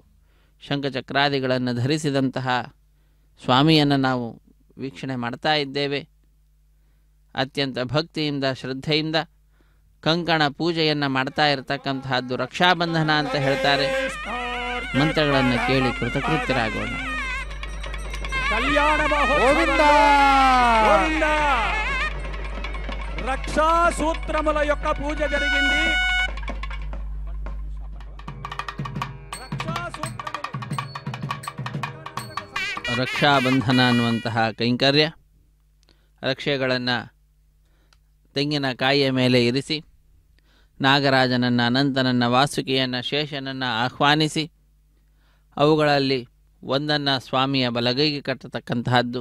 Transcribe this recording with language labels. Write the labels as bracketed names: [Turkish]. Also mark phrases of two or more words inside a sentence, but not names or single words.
[Kannada] ಶಂಖಚಕ್ರಾದಿಗಳನ್ನು ಧರಿಸಿದಂತಹ ಸ್ವಾಮಿಯನ್ನು ನಾವು ವೀಕ್ಷಣೆ ಮಾಡ್ತಾ ಇದ್ದೇವೆ. ಅತ್ಯಂತ ಭಕ್ತಿಯಿಂದ ಶ್ರದ್ಧೆಯಿಂದ ಕಂಕಣ ಪೂಜೆಯನ್ನು ಮಾಡ್ತಾ ಇರತಕ್ಕಂತಹದ್ದು ರಕ್ಷಾಬಂಧನ ಅಂತ ಹೇಳ್ತಾರೆ. ಮಂತ್ರಗಳನ್ನು ಕೇಳಿ ಕೃತಕೃತ್ಯರಾಗೋಣ. [Telugu] కళ్యాణ రక్షా సూత్రముల యొక్క పూజ జరిగింది. [Kannada] ರಕ್ಷಾಬಂಧನ ಅನ್ನುವಂತಹ ಕೈಂಕರ್ಯ, ರಕ್ಷೆಗಳನ್ನು ತೆಂಗಿನಕಾಯಿಯ ಮೇಲೆ ಇರಿಸಿ ನಾಗರಾಜನನ್ನು, ಅನಂತನನ್ನು, ವಾಸುಕಿಯನ್ನು, ಶೇಷನನ್ನು ಆಹ್ವಾನಿಸಿ ಅವುಗಳಲ್ಲಿ ಒಂದನ್ನು ಸ್ವಾಮಿಯ ಬಲಗೈಗೆ ಕಟ್ಟತಕ್ಕಂತಹದ್ದು.